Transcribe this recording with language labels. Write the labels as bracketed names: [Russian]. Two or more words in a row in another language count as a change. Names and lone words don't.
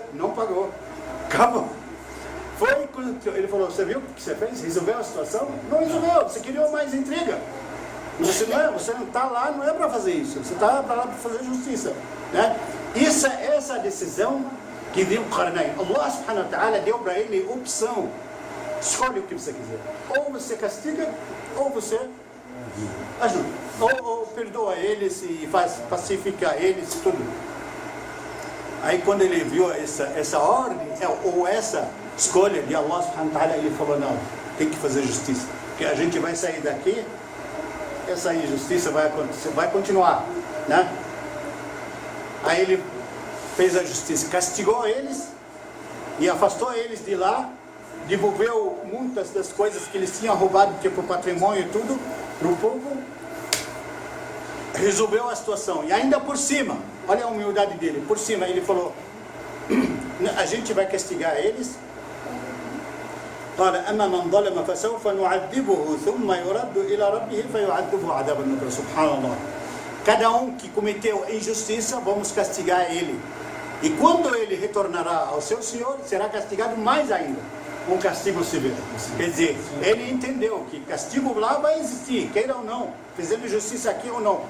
[Portuguese] Não pagou. Acabou. Ele falou, você viu o que você fez? Resolveu a situação? Não resolveu, você queria mais intriga. Você não está lá, não é para fazer isso. Você está lá para fazer justiça. Né? Essa decisão que deu Qarnayn. [Arabic] الله سبحانه وتعالى [Portuguese] deu para ele opção. Escolhe o que você quiser. Ou você castiga, ou você ajuda. Ou perdoa eles e pacifica eles, tudo. Aí quando ele viu essa ordem, ou essa escolha de [Arabic] الله سبحانه وتعالى, [Portuguese] ele falou, não, tem que fazer justiça. Porque a gente vai sair daqui, essa injustiça vai acontecer, vai continuar. Né? Aí ele fez a justiça, castigou eles e afastou eles de lá, devolveu muitas das coisas que eles tinham roubado, tipo patrimônio e tudo, para o povo, resolveu a situação. E ainda por cima, olha a humildade dele, por cima ele falou, a gente vai castigar eles. [Arabic] قال أما من ظلم فسوف نعذبه ثم يرد إلى ربه فيعذبه عذابا نكرا. سبحان الله. [Portuguese] Cada um que cometeu injustiça, vamos castigar ele. E quando ele retornará ao seu Senhor, será castigado mais ainda. Um castigo severo. Quer dizer, ele entendeu que castigo lá vai existir, queira ou não, fazendo justiça aqui ou não.